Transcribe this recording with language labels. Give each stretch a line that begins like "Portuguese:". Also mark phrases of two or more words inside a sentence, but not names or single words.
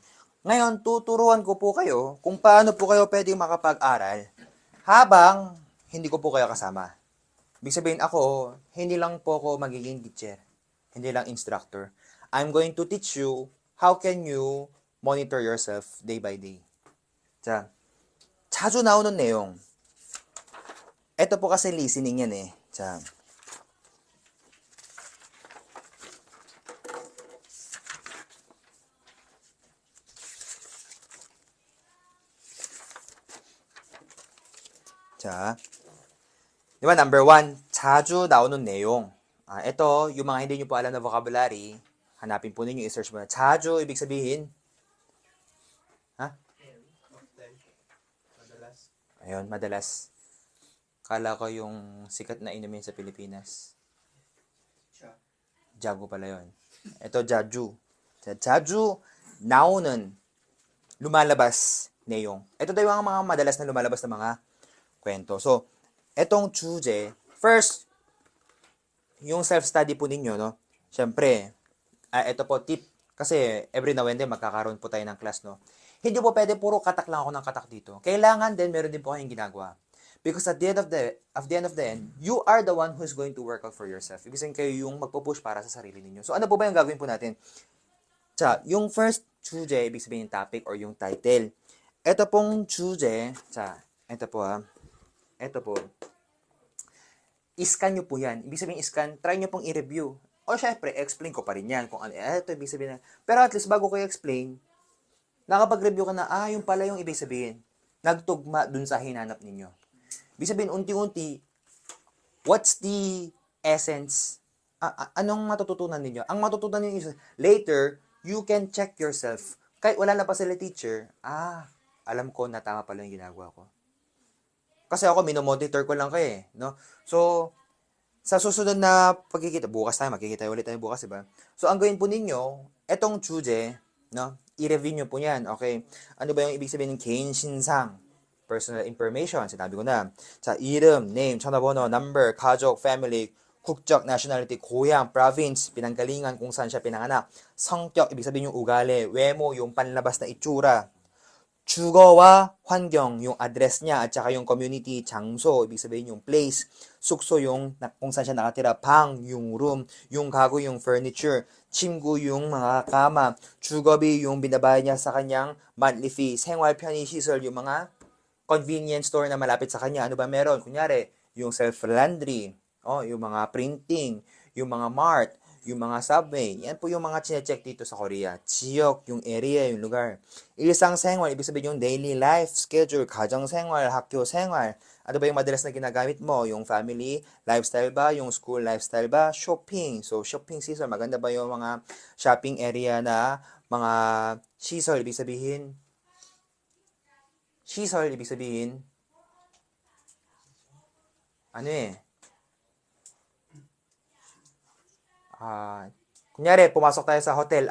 Filipino: Ngayon, tuturuan ko po kayo kung paano po kayo pwedeng makapag-aral habang hindi ko po kayo kasama. Ibig sabihin ako, hindi lang po ako magiging teacher. Hindi lang instructor.
English: I'm going to teach you how can you monitor yourself day by day.
Korean: 자, 자주 나오는 내용.
Filipino: ito po kasi listening yan 자, 자, di ba, number 1,
Korean: 자주 나오는 내용.
Filipino: ito, yung mga hindi nyo po alam na vocabulary, hanapin po ninyo, i-search mo na. 자주, ibig sabihin, Madalas. ayun, madalas. Kala ko yung sikat na inumin sa Pilipinas. Jago pala yun. Ito,
Korean: 자주. 자주 나오는,
Filipino: lumalabas. 내용. Ito daw yung mga madalas na lumalabas na mga kwento. So, etong 주제, first, yung self-study po ninyo, no? Siyempre, ito po, tip, kasi
English: every now and then
Filipino: magkakaroon po tayo ng class, no? Hindi po pwede puro katak lang ako ng katak dito. Kailangan din, meron din po kayong ginagawa.
English: Because at the end of the end, you are the one who's going to work out for yourself.
Filipino: Ibig sabihin kayo yung magpo-push para sa sarili ninyo. So, ano po ba yung gagawin po natin? Yung first 주제, ibig sabihin yung topic or yung title. Ito pong 주제, ito po ito po. I-scan nyo po yan. Ibig sabihin i-scan, try nyo pong i-review. O syempre, explain ko pa rin yan kung ano. Ito ibig sabihin na. Pero at least bago ko i-explain, nakapag-review ka na, yung pala yung ibig sabihin. Nagtugma dun sa hinanap ninyo. Ibig sabihin, unti-unti, what's the essence? Anong matututunan ninyo? Ang matututunan ninyo
English: is, later, you can check yourself.
Filipino: Kahit wala na pa sila teacher, alam ko na tama pala yung ginagawa ko. Kasi ako, minomonitor ko lang kayo no? So, sa susunod na pagkikita, makikita ulit tayo bukas, diba? So, ang gawin po ninyo, etong 주제, no? I-review nyo po yan, okay? Ano ba yung ibig sabihin ng
Korean: 개인 신상?
English: Personal information,
Filipino: sinabi ko na.
Korean: 이름, name, 전화번호, number, 가족, family, 국적, nationality, 고향,
Filipino: province, pinanggalingan, kung saan siya pinanganak. 성격, ibig sabihin yung ugali. 외모, yung panlabas na itsura.
Korean: 주거와 환경,
Filipino: yung address niya, at saka yung community, 장소, ibig sabihin yung place. 숙소, yung kung saan siya nakatira. 방, yung room. yung 가구, yung furniture. 침구, yung mga kama. 주거비, yung binabayad niya sa kanyang monthly fee.
Korean: 생활 편의시설,
Filipino: yung mga
English: convenience store
Filipino: na malapit sa kanya. Ano ba meron? Kunyari, yung self-laundry, yung mga printing, yung mga mart, yung mga subway. Yan po yung mga chinecheck dito sa Korea. 지역, yung area, yung lugar. 일상생활, ibig sabihin yung
English: daily life, schedule,
Korean: 가정생활, 학교 생활.
Filipino: Ano ba yung madalas na ginagamit mo? Yung
English: family lifestyle
Filipino: ba? Yung
English: school lifestyle
Filipino: ba?
English: Shopping. So, shopping season.
Filipino: Maganda ba yung mga
English: shopping area
Filipino: na mga 시설, ibig sabihin 시설, ibig sabihin, kunyari, pumasok tayo sa hotel.